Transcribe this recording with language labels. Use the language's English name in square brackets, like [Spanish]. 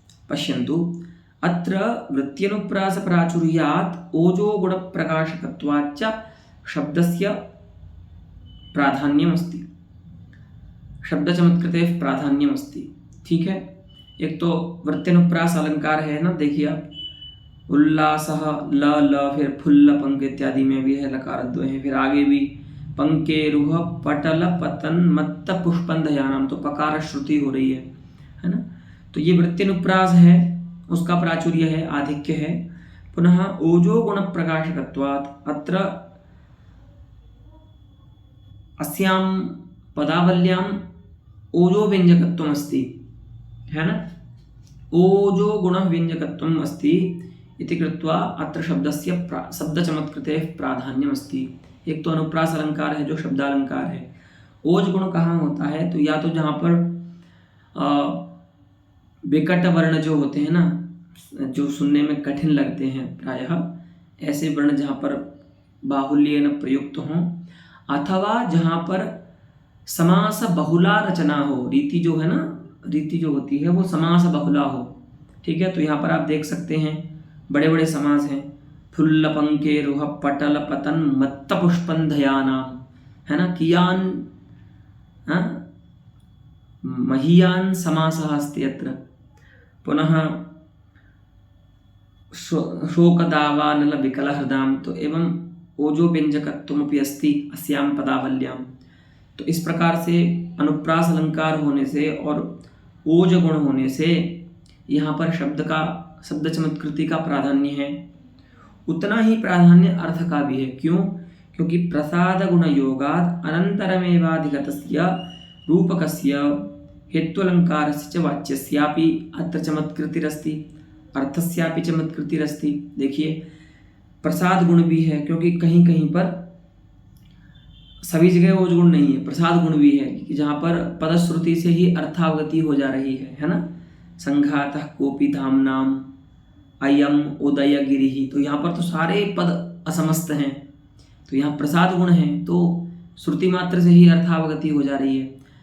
[Sanskrit] पश्यन्तु, अत्र वृत्त्यनुप्रासप्राचुर्यात् ओजोगुणप्रकाशकत्वाच्च शब्दस्य प्राधान्यमस्ति, शब्दचमत्कृतेः प्राधान्यमस्ति। [Hindi] ठीक है। एक तो वृत्त्यनुप्रास अलंकार है ना, देखिए आप, उल्लासः ल फिर फुल्ल पंक इत्यादि में भी है लकारद्वय है, फिर आगे भी पंके रुह पटल पतन मत्त पुष्पंधयानाम, तो पकार श्रुति हो रही है ना। तो ये वृत्त्यनुप्रास है, उसका प्राचुर्य है, आधिक्य है। [Sanskrit] पुनः ओजो गुण प्रकाशकत्वात् अत्र अस्यां पदावल्याम् ओजो व्यंजकत्वम् अस्ति, [Hindi] है ना। [Sanskrit] ओजो गुण व्यंजकत्वम् अस्ति इति कृत्वा अत्र शब्दस्य शब्दचमत्कृतेः प्राधान्यम् अस्ति। [Hindi] एक तो अनुप्रास अलंकार है जो शब्दालंकार है। ओज गुण कहाँ होता है, तो या तो जहाँ पर विकट वर्ण जो होते हैं ना, जो सुनने में कठिन लगते हैं, प्रायः ऐसे वर्ण जहाँ पर बाहुल्येन प्रयुक्त हों, अथवा जहाँ पर समास बहुला रचना हो, रीति जो है ना, रीति जो होती है वो समास बहुला हो। ठीक है। तो यहाँ पर आप देख सकते हैं बड़े बड़े समास हैं, फुल्ल पंके रुह पटल पतन मत्त पुष्पंधयानाम, है ना, [Sanskrit] कियान महीयान समासः अस्ति अत्र। पुनः शोकदावानल विकलहृदाम, तो एवं ओजो व्यंजकत्वमपि अस्ति अस्यां पदावल्यां। [Hindi] तो इस प्रकार से अनुप्रास अलंकार होने से और ओज गुण होने से यहाँ पर शब्द चमत्कृति का प्राधान्य है। उतना ही प्राधान्य अर्थ का भी है। क्यों? [Sanskrit] क्योंकि प्रसाद गुण योगाद अनंतरमेवाधिगतस्य रूपकस्य हेत्वलंकारस्य च वाच्यस्यापि अत्र चमत्कृतिरस्ति, अर्थस्यापि चमत्कृतिरस्ति। [Hindi] देखिए, प्रसाद गुण भी है, क्योंकि कहीं कहीं पर सभी जगह ओज गुण नहीं है, प्रसाद गुण भी है कि जहाँ पर पदश्रुति से ही अर्थावगति हो जा रही है ना। [Sanskrit] संघातः कोपि धाम्नाम अयम उदयगिरिः, [Hindi] तो यहाँ पर तो सारे पद असमस्त हैं, तो यहाँ प्रसाद गुण है, तो श्रुति मात्र से ही अर्थावगति हो जा रही है।